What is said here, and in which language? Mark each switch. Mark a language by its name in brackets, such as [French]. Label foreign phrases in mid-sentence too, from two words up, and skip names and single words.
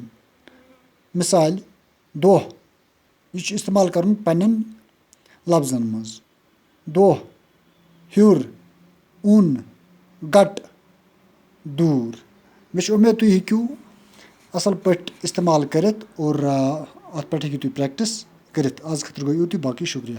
[Kashmiri] मिसाल दोह यह इस्तेमाल करन पन्न लफ्जन मज। दोह, हुर, उन, गट, दूर। मे उम्मीद तुम हेकू असल पे इस्तेमाल कर और अत पे हेकू तुम प्रैक्टिस कर। आज खतर गो यूत, बाकी शुक्रिया।